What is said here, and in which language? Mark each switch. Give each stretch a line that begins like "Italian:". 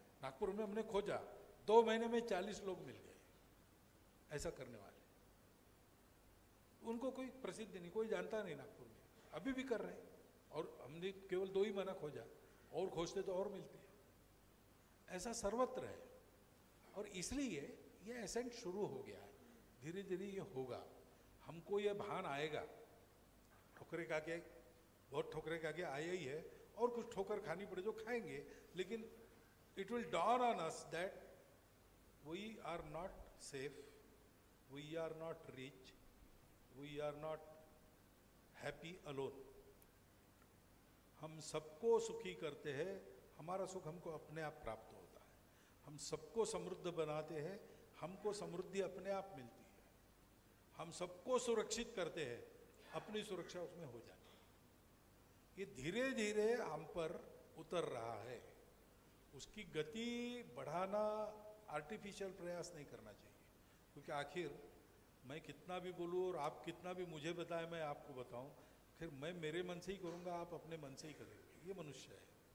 Hindi: नागपुर में हमने खोजा, 2 महीने में 40 लोग मिल गए ऐसा करने वाले। उनको कोई प्रसिद्ध नहीं, कोई जानता नहीं नागपुर में, अभी भी कर रहे हैं। और हमने केवल 2 ही महीना खोजा, और खोजते तो और मिलते हैं। ऐसा सर्वत्र है, और इसलिए ये एसेंट शुरू हो गया है। धीरे धीरे ये होगा, हमको ये भान आएगा। ठोकरे खा के, बहुत ठोकरे खा के आए ही है, और कुछ ठोकर खानी पड़े जो खाएंगे, लेकिन
English: it will dawn on us that we are not safe, we are not rich, we are not happy alone.
Hindi: हम सबको सुखी करते हैं, हमारा सुख हमको अपने आप प्राप्त होता है। हम सबको समृद्ध बनाते हैं, हमको समृद्धि अपने आप मिलती है। हम सबको सुरक्षित करते हैं, अपनी सुरक्षा उसमें हो जाती है। ये धीरे धीरे हम पर उतर रहा है। उसकी गति बढ़ाना आर्टिफिशियल प्रयास नहीं करना चाहिए, क्योंकि आखिर मैं कितना भी बोलूँ और आप कितना भी मुझे बताएं, मैं आपको बताऊं, फिर मैं मेरे मन से ही करूँगा, आप अपने मन से ही करेंगे। ये मनुष्य है।